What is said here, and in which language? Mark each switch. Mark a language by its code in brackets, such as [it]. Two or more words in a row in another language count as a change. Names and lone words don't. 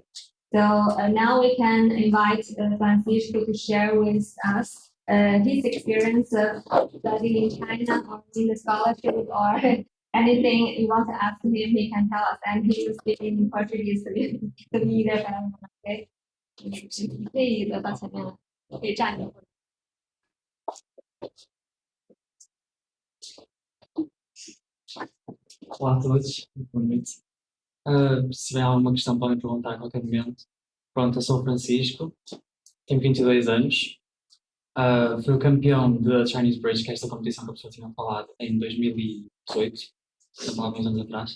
[en] So now we can invite Francisco to share with us his experience of studying in China or in the scholarship or anything you want to ask him, he can tell us. And he will speak in Portuguese to me there. Okay. [zh] 可以的，到前面了，可以站着。 [pt] Olá a todos, boa noite. Se tiver alguma questão, podem perguntar a qualquer momento. Pronto, eu sou o Francisco, tenho 22 anos. Fui o campeão da Chinese Bridge, que é esta competição que a pessoa tinha falado, em 2018, há alguns anos atrás.